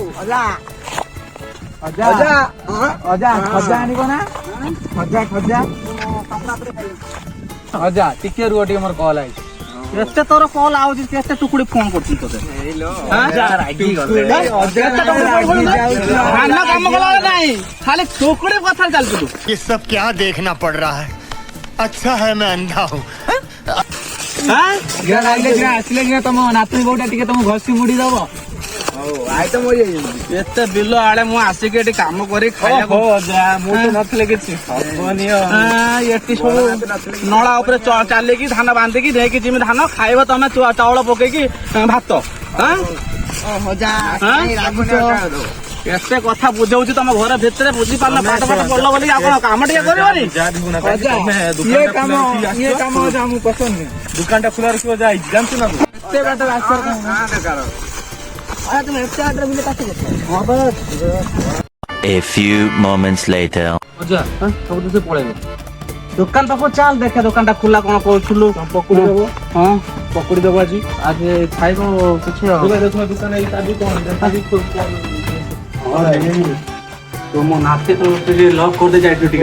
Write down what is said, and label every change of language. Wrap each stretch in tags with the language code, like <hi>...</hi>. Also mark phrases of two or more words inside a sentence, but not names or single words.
<or>ଅଜା ଖଜା ଆଣିବ ନା ଖଜା ଅଜା ଟିକେ ରୁହ ଟିକେ ମୋର କଲ୍ ଆଇଛି। କେତେ ତୋର କଲ୍ ଆଉଛି କେତେ ଟୁକୁଡି ଫୋନ କରୁଛି ତୋତେ ଧାନ କାମ କଲା ନାହିଁ ଖାଲି ଟୁକୁଡି କଥା ଚାଲିଛୁ ତୁ।</or> <hi>ये सब क्या देखना पड़ रहा है अच्छा है मैं अंधा हूँ</hi> <or>ଆସିଲେ କି ତମ ନାତୁଣୀ ବୋଉଟା ଟିକେ ତମକୁ ଘଷି ମୁଡି ଦବ। ଏତେ ବିଲ ଆଡେ ମୁଁ ଆସିକି ଏଠି କାମ କରି ଖାଇବାକୁ ମୁଁ ତ ନଥିଲେ କିଛି ହବନି। ଏଠି ସବୁ ନଳା ଉପରେ ଚାଲିକି ଧାନ ବାନ୍ଧିକି ନେଇକି ଯିମି ଧାନ ଖାଇବ ତମେ ଚାଉଳ ପକେଇକି ଭାତ। ଏତେ କଥା ବୁଝଉଛି ତମ ଘର ଭିତରେ ବୁଝିପାରିଲ ପାଠ ପାଠ ପଢିଲ ବୋଲି ଆପଣ କାମ ଟିକେ କରିବନି। ଇଏ କାମ ଆମକୁ ପସନ୍ଦ ନୁହେଁ। ଦୋକାନଟା ଖୋଲା ରଖିବ ଯାଇଛି ଜାଣିଛୁ ନା ଏତେ ବାଟ ରାସ୍ତା</or> <en>A few moments later.</en> <or>ସବୁ ତ ସେ ପଳେଇବେ। ଦୋକାନ ପାଖକୁ ଚାଲ ଦେଖେ ଦୋକାନଟା ଖୋଲା କଣ କରୁଥିଲୁ। ପକୁଡି ଦବ ହଁ ପକୁଡି ଦବ ଆଜି ଖାଇବ କିଛି ଦେଖୁନ ଦୋକାନ ଏଇ ତାବି କଣ ମୋ ନାତି ତ ଲକ୍ କରିଦେ ଯାଇଛୁ ଟିକେ।</or>